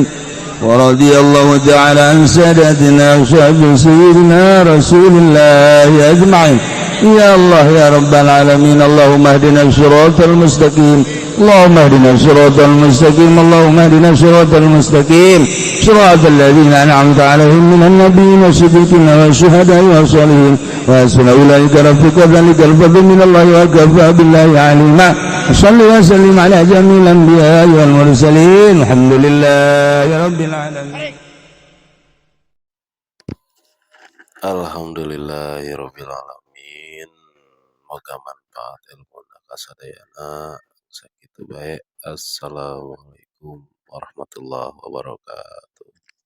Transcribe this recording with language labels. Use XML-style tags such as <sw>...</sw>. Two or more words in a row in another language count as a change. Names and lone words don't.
<ar>ورضي الله تعالى عن سادتنا وصحب سيدنا رسول الله أجمعين. يا الله يا رب العالمين اللهم اهدنا الصراط المستقيم اللهم اهدنا الصراط المستقيم اللهم اهدنا الصراط المستقيم صراط الذين أنعمت عليهم من النبيين والصديقين والشهداء والصالحين وحسن أولئك رفيقا ذلك الفضل من الله وكفى بالله عليما صل وسلم على جميع الأنبياء والمرسلين الحمد لله رب العالمين. الحمد لله رب العالمين.</ar> <su>Moga manfaat ilmuna kasadayana sakitu bae.</su> <ar>السلام عليكم ورحمة الله وبركاته.</ar>